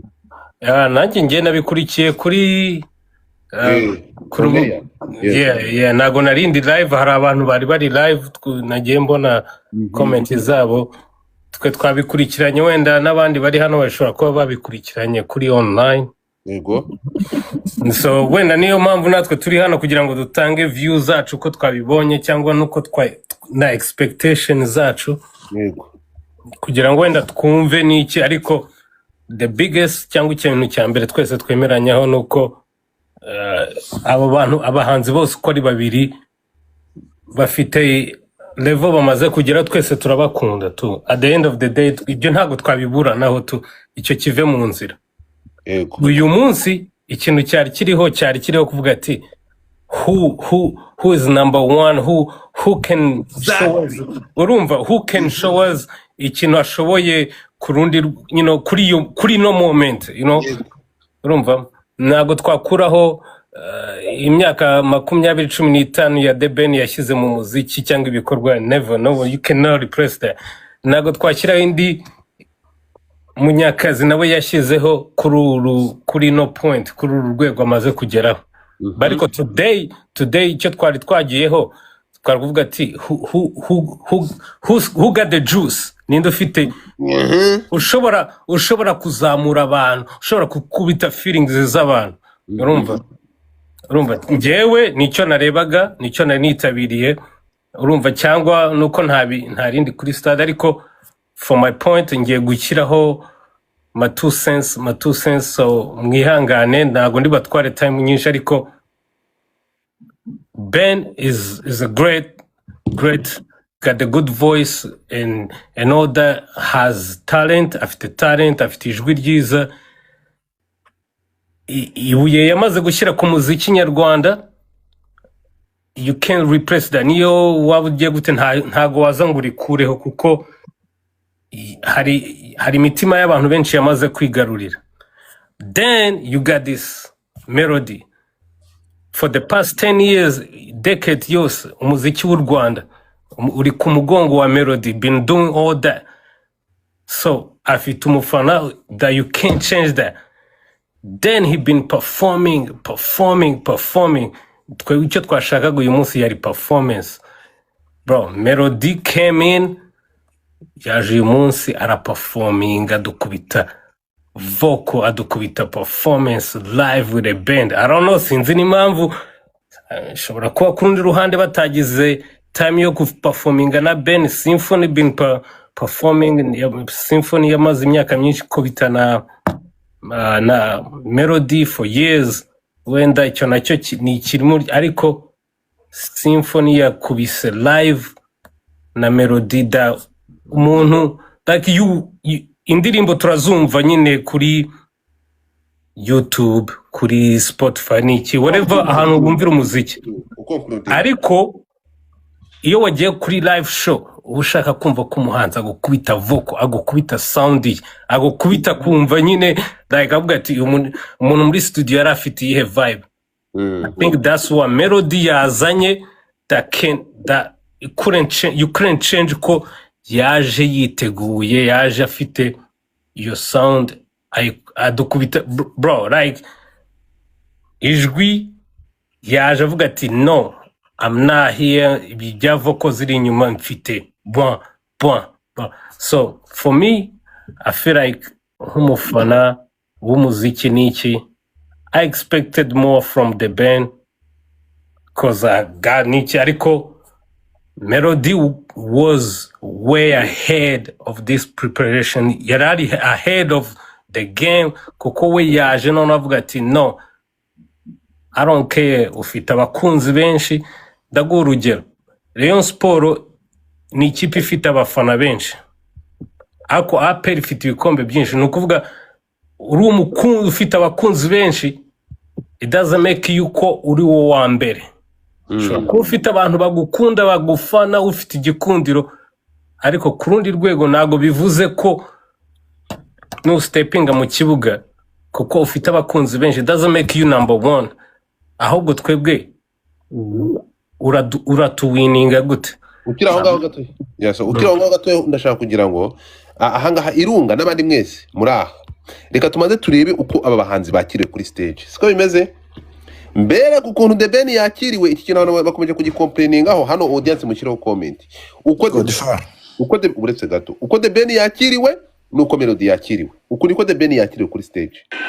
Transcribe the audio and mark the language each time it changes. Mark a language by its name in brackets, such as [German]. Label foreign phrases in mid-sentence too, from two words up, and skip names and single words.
[Kinyarwanda] nanjye njye nabikurikiye kuri ntago narindi live hari abantu bari live nagiye mbona comment zabo twe twabikurikiranye wenda n'abandi bari hano bashobora kuba babikurikiranye kuri online yego so wenda niyo mpamvu natwe turi hano kugira ngo dutange views zacu uko twabibonye cyangwa nuko na expectation zacu yego kugira ngo wenda twumve n'iki ariko [English] the biggest [Kinyarwanda] cyangwa ikintu cya mbere twese twemeranyaho nuko abo bantu abahanzi bose uko ari babiri bafite level bamaze kugera twese turabakunda tu [English] at the end of the day [Kinyarwanda] ibyo ntago twabibura naho tu icyo kive mu nzira uyu munsi ikintu cyari kiriho kuvuga ati [English] who is number one who can show us urumva who can show [Kinyarwanda] us ikintu ashoboye kurundi kuri no moment urumva ntago twakuraho imyaka 20-15 ya The Ben yashyize mu muziki cyangwa ibikorwa [English] never no you cannot replace that [Kinyarwanda] ntago twashyiraho indi munyakazi nawe yashyizeho kuri no point kuri uru rwego amaze kugeraho ariko today icyo twari twagiyeho twari kuvuga ati [English] who got the juice [Kinyarwanda] ninde ufite ushobora kuzamura abantu ushobora kukubita feelings z'abantu urumva njyewe nicyo narebaga nicyo nari nitabiriye urumva cyangwa nuko nta rindi kuri stade ariko [English] for my point [Kinyarwanda] ngiye gushyiraho [English] my two cents so [Kinyarwanda] mwihangane ntago ndi batware time nyinshi ariko [English] Ben is a great got a good voice and all that has talent [Kinyarwanda] afite ijwi ryiza ibuye yamaze gushyira ku muziki nyarwanda [English] you can replace that [Kinyarwanda] niyo waba ugiye gute ntago waza ngo urikureho kuko hari imitima y'abantu benshi yamaze kwigarurira [English] then you got this melody for the past 10 years decade [Kinyarwanda] yose umuziki w'u Rwanda uri ku mugongo wa Melody [English] been doing all that so [Kinyarwanda] afite umufana [English] that you can't change that then he been performing [Kinyarwanda] twe icyo twashakaga uyu munsi yari [English] performance bro Melody came in [Kinyarwanda] yaje uyu munsi araperforming adukubita vocal adukubita [English] performance live with a band I don't know [Kinyarwanda] sinzi n'impamvu shobora kuba kurundi ruhande batagize time yo performinga na Ben Symphony [English] been performing [Kinyarwanda] Symphony yamaze imyaka myinshi kubita na Melody [English] for years [Kinyarwanda] wenda icyo nacyo ni kirimo ariko Symphony yakubise live na Melody da umuntu [English] like you [Kinyarwanda] indirimbo turazumva nyine kuri YouTube kuri Spotify niki whatever ahantu bumvira umuziki ariko iyo wagiye kuri [English] live show [Kinyarwanda] ushaka kumva ko umuhanzi agukubita vocal agukubita sound agukubita kumva nyine like avuga ati umuntu muri studio yari afite ihe vibe [English] I think that's what [Kinyarwanda] Melody yazanye [English] that you couldn't change [Kinyarwanda] ko yaje yiteguye yaje afite iyo sound adukubita [English] bro like [Kinyarwanda] ijwi yaje avuga ati [English] no I'm not here [Kinyarwanda] ibya vocal ziri inyuma mfite bon [English] so for me I feel like [Kinyarwanda] nk'umufana w'umuziki niki [English] I expected more from the band cause I got [Kinyarwanda] niki ariko [English] Melody was way ahead of this preparation yarari ahead of the game [Kinyarwanda] kuko we yaje none avuga ati [English] no I don't care [Kinyarwanda] ufite abakunzi benshi ndaguha urugero Rayon Sport ni ikipe ifite abafana benshi ako APR ifite ibikombe byinshi ni ukuvuga uri umukunzi ufite abakunzi benshi [English] it doesn't make you [Kinyarwanda] ko uri wo wa mbere ushobora kuba ufite abantu bagukunda bagufana ufite igikundiro ariko ku rundi rwego ntabwo bivuze ko nustepinga mu kibuga kuko ufite abakunzi benshi [English] doesn't make you number one [Kinyarwanda] ahubwo twebwe uratuwininga gute ukira aho ngaho gato ukira aho ngaho gato ndashaka kugira ngo ahangaha Irunga n'abandi mwese muri aha reka tumaze turebe uko aba bahanzi bakiriwe kuri stage siko bimeze mbere ku kuntu The Ben yakiriwe iki kintu abantu bakomeje kugicomplainingaho hano audience mushyiraho comment uko uretse gato uko The Ben yakiriwe nuko Melody yakiriwe uko niko The Ben yakiriwe kuri stage